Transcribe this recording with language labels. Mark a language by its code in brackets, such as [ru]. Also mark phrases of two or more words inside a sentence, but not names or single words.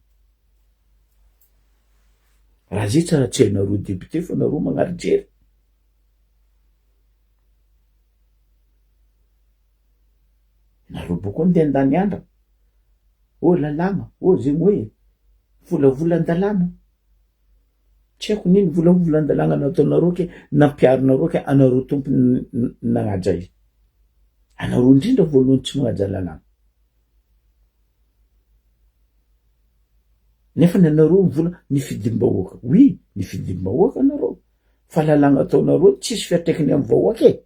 [mg] Raha zay tsara tsy hainareo député fa nareo magnary jery. Nareo boko andeha andany andra. Lalàna, zegny hoe volavolan-dalàna. Tsy haiko nino volavolan-dalàna nataonareo ke nampiarinareo ke anareo tompony nagnaja izy. Anareo indrindra voalohany tsy magnaja lalàna. Nefa nanareo vola nifidim-bahoaka. Oui, nifidim-bahoaka anareo. Fa lalàna ataonareo tsisy fiatraikany amy vahoaka e.